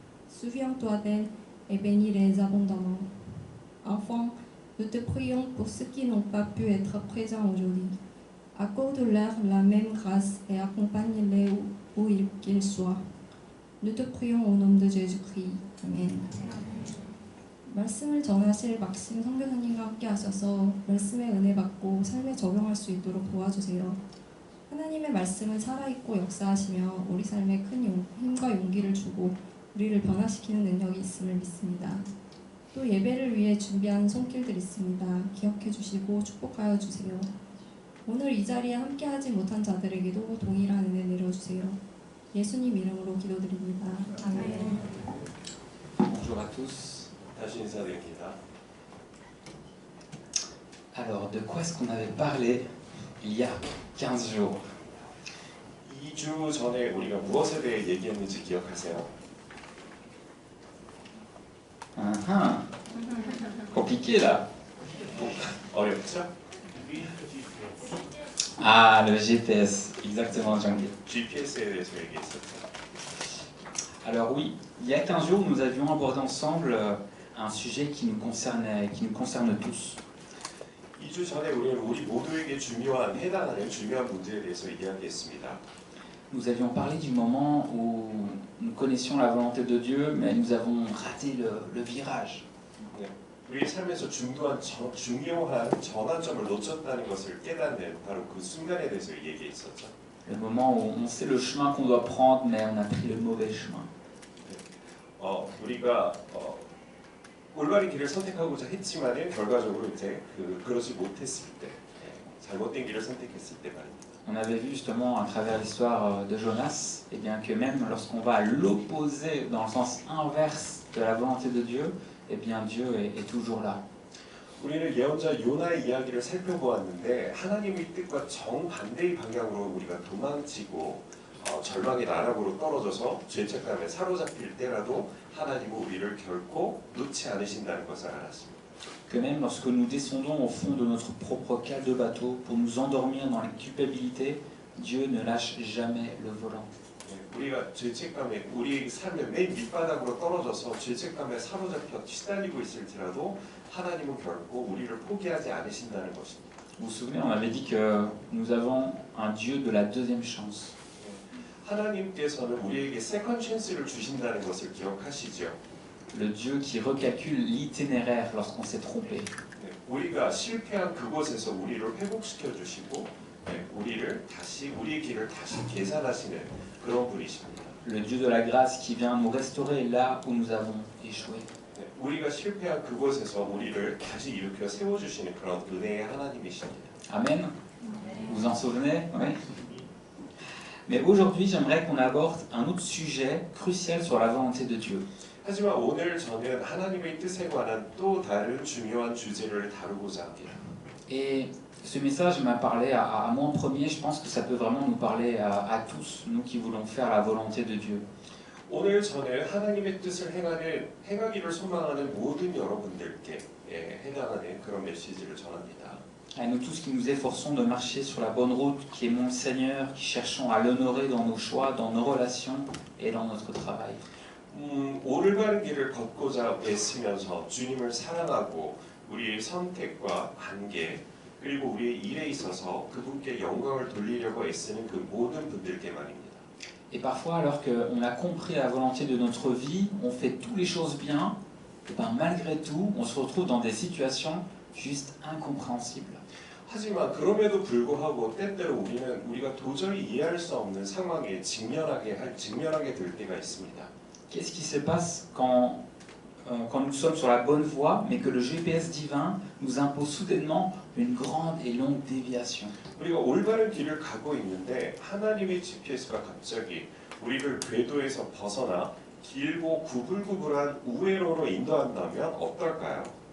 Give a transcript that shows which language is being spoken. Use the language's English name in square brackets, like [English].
[French] Souviens-toi d'elles et bénis-les abondamment. Enfin, nous te prions pour ceux qui n'ont pas pu être présents aujourd'hui. Accorde-leur la même grâce et accompagne-les où qu'ils soient. Nous te prions au nom de Jésus-Christ. [Korean] 아멘. 말씀을 전하실 막심 선교사님과 함께 하셔서 말씀의 은혜 받고 삶에 적용할 수 있도록 도와주세요. 하나님의 말씀은 살아있고 역사하시며 우리 삶에 큰 힘과 용기를 주고 우리를 변화시키는 능력이 있음을 믿습니다. 또 예배를 위해 준비한 손길들 있습니다. 기억해 주시고 축복하여 주세요. 오늘 이 자리에 함께하지 못한 자들에게도 동일한 은혜 내려주세요. 예수님 이름으로 기도드립니다. 아멘. [French] Bonjour à tous. [Korean] 다시 인사드립니다. [French] Alors, de quoi est-ce qu'on avait parlé il y a 15 jours? [Korean] 2주 전에 우리가 무엇에 대해 얘기했는지 기억하세요? [French] Compliqué là. [Korean] 어렵죠? [French] Ah, le GPS, exactement, Jean-Guy. [Korean] GPS에 대해서 얘기했었죠. [French] Alors oui, il y a 15 jours, nous avions abordé ensemble un sujet qui nous concerne tous. [Korean] 2주 전에 우리는 우리 모두에게 해당하는 중요한 문제에 대해서 이야기했습니다. [French] Nous avions parlé du moment où nous connaissions la volonté de Dieu, mais nous avons raté le virage. [Korean] 우리 삶에서 중요한 전환점을 놓쳤다는 것을 깨닫는 바로 그 순간에 대해서 얘기했었죠. [French] Le moment où on sait le chemin qu'on doit prendre, mais on a pris le mauvais chemin. [Korean] 우리가 올바른 길을 선택하고자 했지만은 결과적으로 이제 그러지 못했을 때, 잘못된 길을 선택했을 때 말입니다. [French] On avait vu justement à travers l'histoire de Jonas, eh bien que même lorsqu'on va à l'opposé, dans le sens inverse de la volonté de Dieu, eh bien Dieu est toujours là. [Korean] 우리는 예언자 요나의 이야기를 살펴보았는데 하나님의 뜻과 정반대의 방향으로 우리가 도망치고 절망의 나락으로 떨어져서 죄책감에 사로잡힐 때라도 하나님은 우리를 결코 놓지 않으신다는 것을 알았습니다. [French] Que même lorsque nous descendons au fond de notre propre cale de bateau pour nous endormir dans la culpabilité, Dieu ne lâche jamais le volant. [Korean] 우리가 죄책감에 우리 삶의 맨 밑바닥으로 떨어져서 죄책감에 사로잡혀 시달리고 있을지라도 하나님은 결코 우리를 포기하지 않으신다는 것입니다. [French] Vous vous souvenez, on avait dit que nous avons un Dieu de la deuxième chance. [Korean] 하나님께서는 우리에게 세컨 찬스를 주신다는 것을 기억하시죠. [French] Le Dieu qui recalcule l'itinéraire lorsqu'on s'est trompé. [Korean] 우리가 실패한 그곳에서 우리를 회복시켜 주시고 우리의 길을 다시 계산하시는 그런 분이십니다. [French] Le Dieu de la grâce qui vient nous restaurer là où nous avons échoué. [Korean] 우리가 실패한 그곳에서 우리를 다시 일으켜 세워 주시는 그런 은혜의 하나님이십니다. [French] Amen. Vous en souvenez? Oui. Mais aujourd'hui, j'aimerais qu'on aborde un autre sujet crucial sur la volonté de Dieu. [Korean] 하지만 오늘 저는 하나님의 뜻에 관한 또 다른 중요한 주제를 다루고자 합니다. [French] Et ce message m'a parlé à moi en premier. Je pense que ça peut vraiment nous parler à tous, nous qui voulons faire la volonté de Dieu. [Korean] 오늘 저는 하나님의 뜻을 행하기를 소망하는 모든 여러분들께 해당하는 그런 메시지를 전합니다. [French] À nous tous qui nous efforçons de marcher sur la bonne route, qui aimons le Seigneur, qui cherchons à l'honorer dans nos choix, dans nos relations et dans notre travail. [Korean] 올바른 길을 걷고자 애쓰면서 주님을 사랑하고 우리의 선택과 관계 그리고 우리의 일에 있어서 그분께 영광을 돌리려고 애쓰는 그 모든 분들께 말입니다. [French] Et parfois, alors qu'on a compris la volonté de notre vie, on fait toutes les choses bien, et ben malgré tout, on se retrouve dans des situations juste incompréhensibles. [Korean] 하지만 그럼에도 불구하고 때때로 우리가 도저히 이해할 수 없는 상황에 직면하게 될 때가 있습니다. [French] Qu'est-ce qui se passe quand nous sommes sur la bonne voie, mais que le GPS divin nous impose soudainement une grande et longue déviation? [Korean] 우리가 올바른 길을 가고 있는데 하나님의 GPS가 갑자기 우리를 궤도에서 벗어나 길고 구불구불한 우회로로 인도한다면 어떨까요?